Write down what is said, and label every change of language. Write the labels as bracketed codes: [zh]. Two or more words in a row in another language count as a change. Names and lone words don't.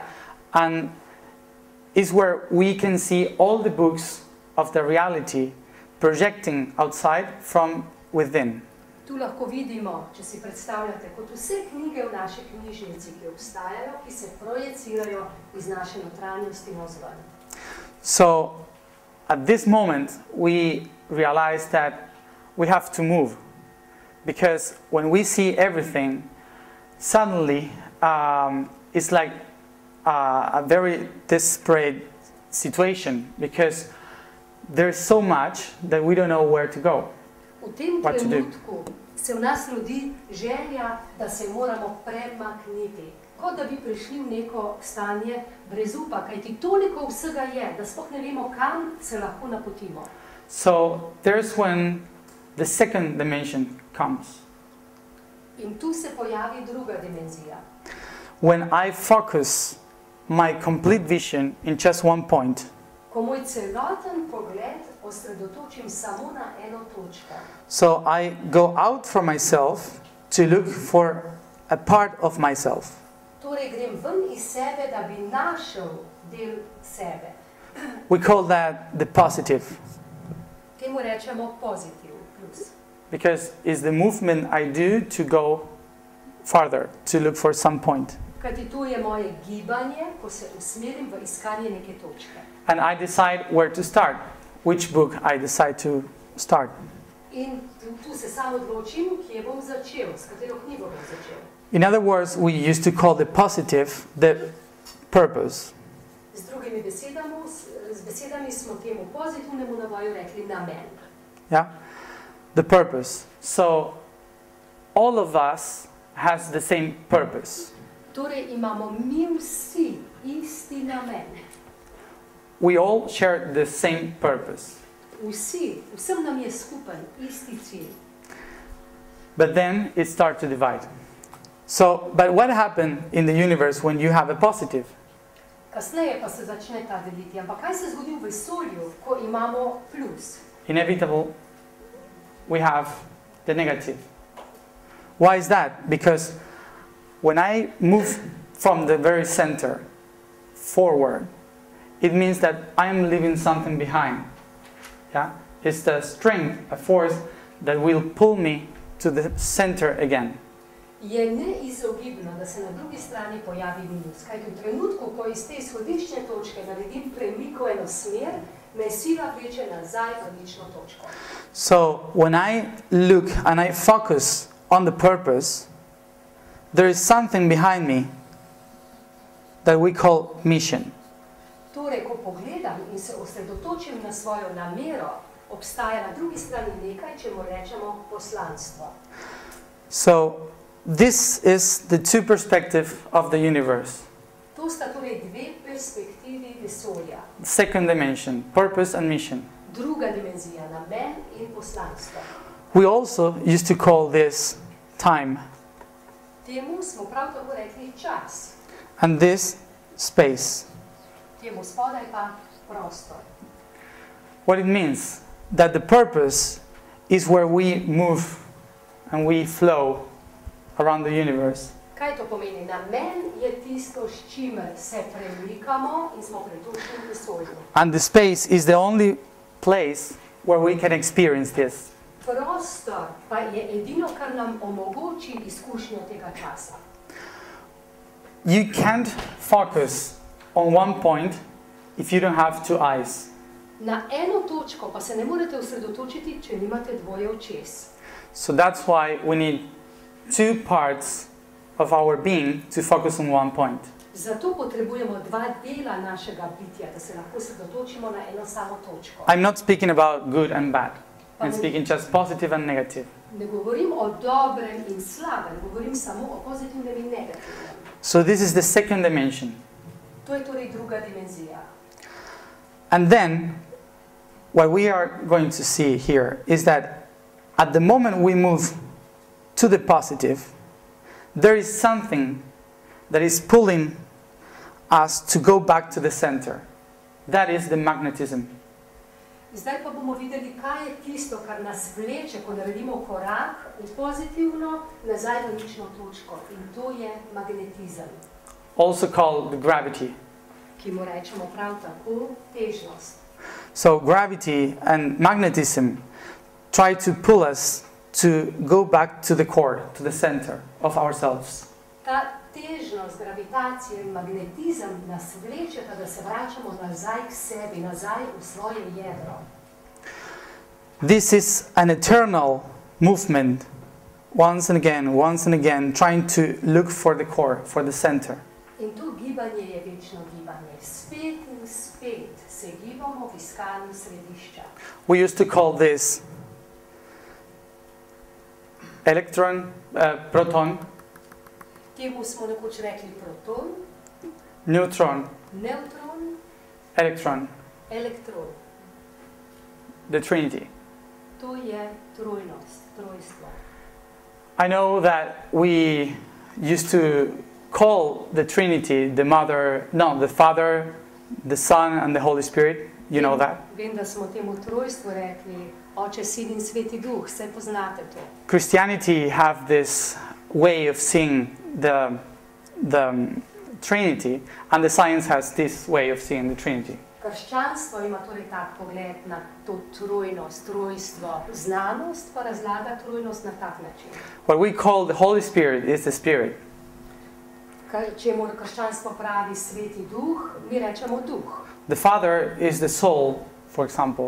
[en] And is where we can see all the books of the reality projecting outside from within. [sl] Tu lahko vidimo, če si predstavljate, kot vse knjige v naši knjižnici, ki obstajajo, ki se projecirajo iz naše notranjosti navzven. [en] So, at this moment, we realize that we have to move. Because when we see everything, suddenly it's like a very desperate situation. Because there's so much that we don't know where to go. [sl] V tem trenutku se v nas rodi želja, da se moramo premakniti. Kot da bi prišli v neko stanje brezupa, kajti toliko vsega je, da sploh ne vemo, kam se lahko napotimo. [en] So there's when the second dimension comes. [sl] In tu se pojavi druga dimenzija. [en] When I focus my complete vision in just one point. [sl] Ko moj celoten pogled osredotočim samo na eno točko. [en] So I go out from myself to look for a part of myself. [sl] Torej grem ven iz sebe, da bi našel del sebe. [en] We call that the positive. [sl] Temu rečemo pozitiv plus. [en] Because it's the movement I do to go farther, to look for some point. [sl] Kajti tu je moje gibanje, ko se usmerim v iskanje neke točke. [en] And I decide where to start, which book I decide to start. [sl] In tu se sam odločim, kje bom začel, s katero knjigo bom začel. [en] In other words, we used to call the positive the purpose. [sl] Z drugimi besedami smo temu pozitivnemu navoju rekli namen. [en] Yeah? The purpose. So all of us has the same purpose. [sl] Torej imamo mi vsi isti namen. [en] We all share the same purpose. [sl] Vsem nam je skupen isti cilj. [en] But then it starts to divide. So, but what happened in the universe when you have a positive? [sl] Kasneje pa se začne ta deliti. Ampak kaj se zgodi v vesolju, ko imamo plus? [en] Inevitable, we have the negative. Why is that? Because when I move from the very center forward, it means that I am leaving something behind. Yeah? It's the strength, a force that will pull me to the center again. [sl] Je neizogibno, da se na drugi strani pojavi minus. Kajti v trenutku, ko iz te izhodiščne točke naredim premik v eno smer, me sila vleče nazaj v nično točko. [en] So when I look and I focus on the purpose, there is something behind me that we call mission. [sl] Torej, ko pogledam in se osredotočim na svojo namero, obstaja na drugi strani nekaj, čemu rečemo poslanstvo. [en] So this is the two perspectives of the universe. [sl] To sta torej dve perspektivi vesolja. [en] Second dimension, purpose and mission. [sl] Druga dimenzija, namen in poslanstvo. [en] We also used to call this time. [sl] Temu smo prav tako rekli čas. [en] And this space. [sl] Temu spodaj pa prostor. [en] What it means, that the purpose is where we move and we flow around the universe. [sl] Kaj to pomeni? Namen je tisto, s čimer se premikamo in smo pretočeni v vesolju. [en] And the space is the only place where we can experience this. [sl] Prostor pa je edino, kar nam omogoči izkušnjo tega časa. [en] You can't focus on one point if you don't have two eyes. [sl] Na eno točko pa se ne morete osredotočiti, če nimate dvoje očes. [en] So that's why we need two parts of our being to focus on one point. [sl] Zato potrebujemo dva dela našega bitja, da se lahko osredotočimo na eno samo točko. [en] I'm not speaking about good and bad. I'm speaking just positive and negative. [sl] Ne govorim o dobrem in slabem, govorim samo o pozitivnem in negativnem. [en] So this is the second dimension. [sl] To je torej druga dimenzija. [en] And then, what we are going to see here is that at the moment we move to the positive, there is something that is pulling us to go back to the center. That is the magnetism. [sl] Zdaj pa bomo videli, kaj je tisto, kar nas vleče, ko naredimo korak v pozitivno, nazaj v nično točko. In to je magnetizem. [en] Also called gravity. [sl] Ki mu rečemo prav tako težnost. [en] So gravity and magnetism try to pull us to go back to the core, to the center of ourselves. [sl] Ta težnost, gravitacija in magnetizem nas vlečeta, da se vračamo nazaj k sebi, nazaj v svoje jedro. [en] This is an eternal movement, once and again, trying to look for the core, for the center. [sl] In to gibanje je večno gibanje. Spet in spet se gibamo v iskanju središča. [en] We used to call this proton, [sl] Temu smo nekoč rekli proton, [en] neutron, [sl] neutron, [en] electron, [sl] elektron. [en] the Trinity. [sl] To je trojnost, trojstvo. [en] I know that we used to call the Trinity the Father, the Son, and the Holy Spirit. You know that. [sl] Vem, da smo temu trojstvu rekli Oče, Sin in Sveti Duh, saj poznate to. [en] Christianity have this way of seeing the Trinity, and the science has this way of seeing the Trinity. [sl] Krščanstvo ima torej tak pogled na to trojnost, trojstvo. Znanost pa razlaga trojnost na tak način. [en] What we call the Holy Spirit is the Spirit. [sl] Čemu krščanstvo pravi Sveti Duh, mi rečemo Duh. [en] The Father is the soul, for example.